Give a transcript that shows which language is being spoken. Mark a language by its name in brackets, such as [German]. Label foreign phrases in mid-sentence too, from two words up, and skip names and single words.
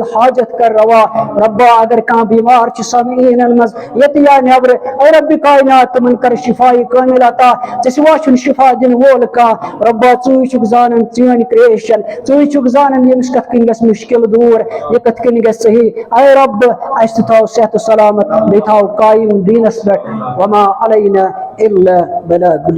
[Kashmiri] حاجت کر روا ربا اگر کان بیمار چھ سامعین مز یت یا نبر اے رب کائنات تمن کر شفائی کامل عطا ژٕ سوا چھُن شفا دن وول کانٛہہ ربا ژٕ زانن چٲنۍ کریشن ژٕ زانن یمس کتھ کن گژھِ مشکل دور یہ کتھ کن گژھِ صحیح اے رب اس تھاو صحت و سلامت بیٚیہِ تھاو قائم دینس پٮ۪ٹھ [Arabic] وما علینا الا بلاغ